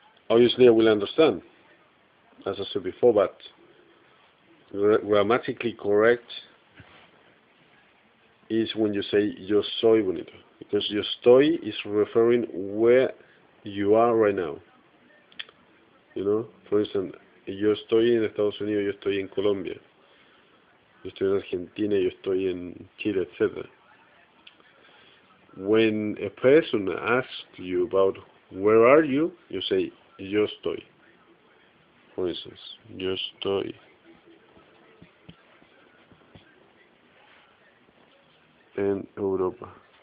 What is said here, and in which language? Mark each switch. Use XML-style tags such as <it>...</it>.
<en>Obviously, I will understand, as I said before, but grammatically correct is when you say</en> <es>yo soy bonito,</es> <en>because yo estoy is referring where you are right now. You know, for instance,</en> <es>yo estoy en Estados Unidos, yo estoy en Colombia, yo estoy en Argentina, yo estoy en Chile, etc.</es> <en>When a person asks you about where are you, you say yo estoy. For instance,</en> <es>yo estoy en Europa.</es>